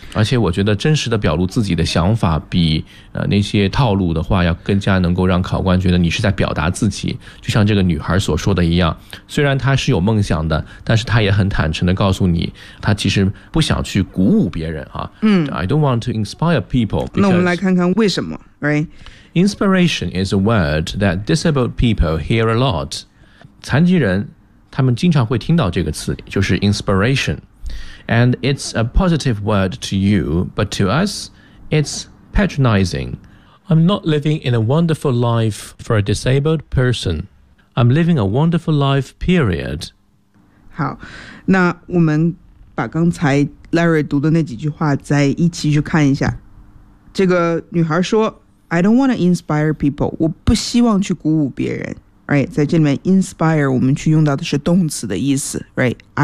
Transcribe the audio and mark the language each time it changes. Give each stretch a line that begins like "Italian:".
Chinese: 而且我觉得真实的表露自己的想法比那些套路的话要更加能够让考官觉得你是在表达自己，就像这个女孩所说的一样，虽然她是有梦想的，但是她也很坦诚地告诉你她其实不想去鼓舞别人哈。
English: I don't want to inspire people.
Chinese: 那我们来看看为什么。
English: Right. Inspiration is a word that disabled people hear a lot.
Chinese: 残疾人他们经常会听到这个词，就是 inspiration.
English: And it's a positive word to you, but to us, it's patronizing. I'm not living in a wonderful life for a disabled person. I'm living a wonderful life, period.
Chinese: 好，那我们把刚才 Larry 读的那几句话再一起去看一下。这个女孩说
English: I don't want to inspire people.
Chinese: 我不希望去鼓舞别人。Right, 在这里面 inspire 我们去用到的是动词的意思 right?